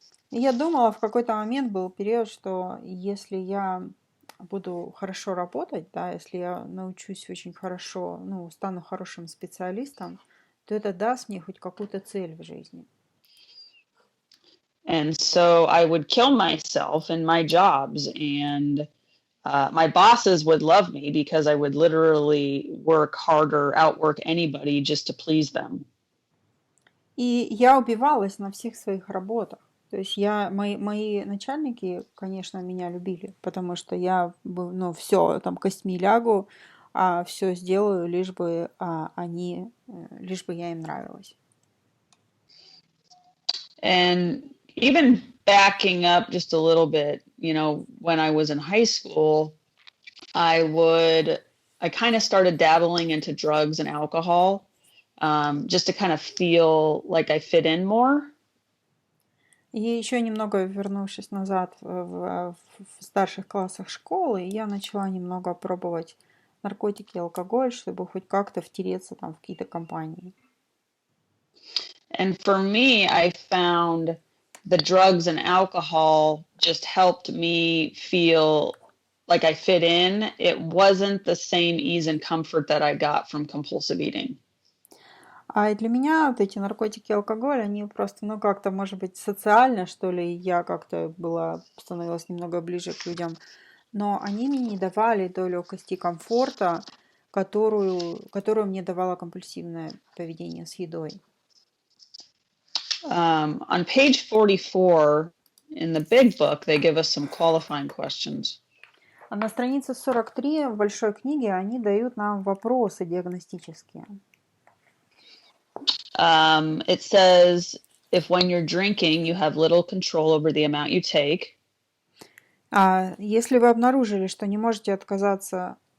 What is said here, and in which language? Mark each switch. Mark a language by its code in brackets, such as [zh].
[ru] И я думала, в какой-то момент был период, что если я буду хорошо работать, да, если я научусь очень хорошо, стану хорошим специалистом, то это даст мне хоть какую-то цель в жизни. [en] And so I would kill myself in my jobs, and my bosses would love me because I would literally work harder, outwork anybody just to please them. [ru] И я убивалась на всех своих работах. То есть мои начальники, конечно, меня любили, потому что я, все, там, костьми лягу, все сделаю, лишь бы я им нравилась. [en] And even backing up just a little bit, when I was in high school, I kind of started dabbling into drugs and alcohol, just to kind of feel like I fit in more. [ru] И еще немного вернувшись назад в старших классах школы, я начала немного пробовать наркотики и алкоголь, чтобы хоть как-то втереться там в какие-то компании. [en] And for me, I found the drugs and alcohol just helped me feel like I fit in. It wasn't the same ease and comfort that I got from compulsive eating. [ru] А для меня вот эти наркотики и алкоголь, они просто, как-то, может быть, социально, что ли, я как-то становилась немного ближе к людям, но они мне не давали той легкости и комфорта, которую мне давало компульсивное поведение с едой. [en] On page 44 in the big book, they give us some qualifying questions. [ru] А на странице 43 в большой книге они дают нам вопросы диагностические. [en] It says, if when you're drinking, you have little control over the amount you take. [ru] Если вы обнаружили, что не можете отказаться...